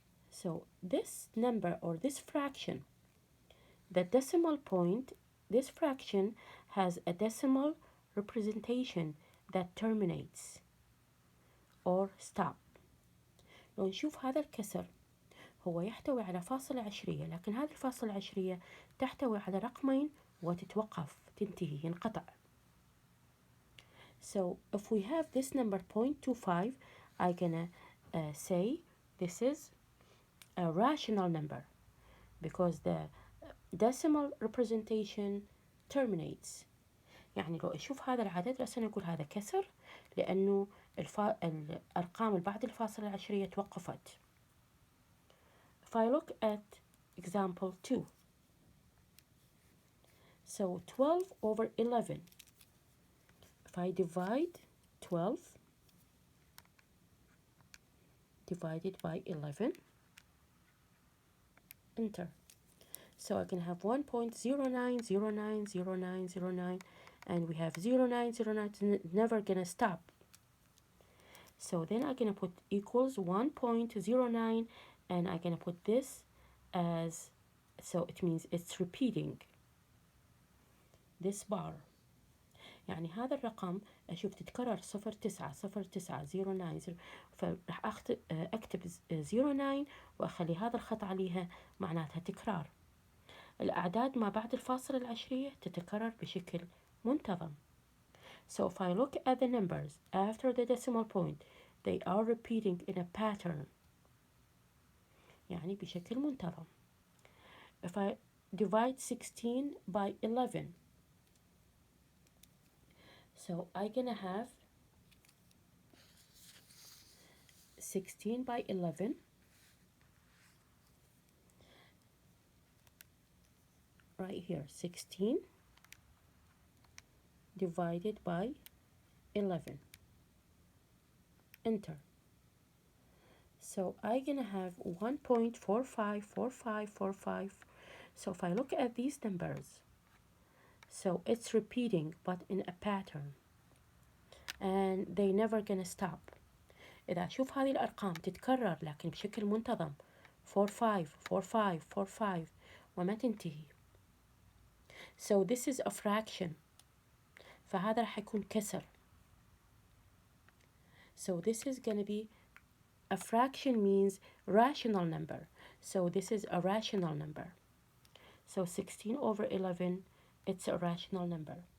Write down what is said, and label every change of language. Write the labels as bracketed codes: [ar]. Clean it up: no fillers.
[en] So this number or this fraction, the decimal point, this fraction has a decimal representation that terminates or stop. [ar] لو نشوف هذا الكسر هو يحتوي على فاصلة عشرية، لكن هذه الفاصلة العشرية تحتوي على رقمين وتتوقف، تنتهي، ينقطع. [en] So if we have this number 0.25, I'm gonna say this is a rational number because the decimal representation terminates. [ar] يعني لو أشوف هذا العدد رأسا أقول هذا كسر لأنه الأرقام بعد الفاصلة العشرية توقفت. [en] If I look at example 2, so 12/11, if I divide 12 divided by 11, enter. So I can have 1.09090909, and we have 0909, it's never gonna stop. So then I'm gonna put equals 1.09, and I'm gonna put this as, so it means it's repeating this bar. [ar] يعني هذا الرقم أشوف تتكرر 090909، فراح أكتب 09 وأخلي هذا الخط عليها معناتها تكرار. الأعداد ما بعد الفاصلة العشرية تتكرر بشكل منتظم. [en] So if I look at the numbers after the decimal point, they are repeating in a pattern. [ar] يعني بشكل منتظم. [en] If I divide 16 by 11, so I'm gonna have 16 by 11 right here, 16 divided by 11, enter. So I'm gonna have 1.454545. So if I look at these numbers, so it's repeating but in a pattern and they never gonna stop. [ar] إذا أشوف هذه الأرقام تتكرر لكن بشكل منتظم 454545 وما تنتهي. [en] So this is a fraction، [ar] فهذا راح يكون كسر. [en] So this is gonna be a fraction means rational number. So this is a rational number. So 16 over 11, it's a rational number.